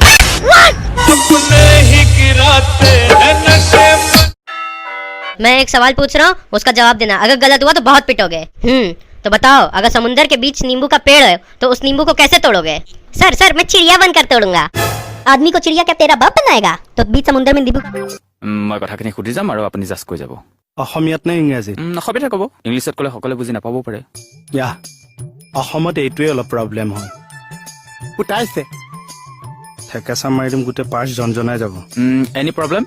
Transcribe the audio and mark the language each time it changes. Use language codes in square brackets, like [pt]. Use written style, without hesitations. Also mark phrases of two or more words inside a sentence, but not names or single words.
[hi] मैं एक सवाल पूछ रहा हूँ, उसका जवाब देना। अगर गलत हुआ तो बहुत पिटोगे। तो बताओ, अगर समुंदर के बीच नींबू का पेड़ है तो उस नींबू को कैसे तोड़ोगे? सर मैं चिड़िया बनकर तोड़ूंगा। आदमी को चिड़िया क्या तेरा बाप बनाएगा? तो बीच समुद्र में नींबू [as] মই কথাখিনি সুধি যাম আৰু আপুনি জাষ্ট কৈ যাব। অসমীয়াত নে ইংৰাজীত? অসমীয়াতে ক'ব, ইংলিছত ক'লে সকলোৱে বুজি নাপাবও পাৰে। ইয়া অসমত এইটোৱে অলপ প্ৰব্লেম হয়। উঠাইছে ঠেকেচা মাৰি দিম, গোটেই পাৰ্চ জনজনাই যাব। [en] any problem?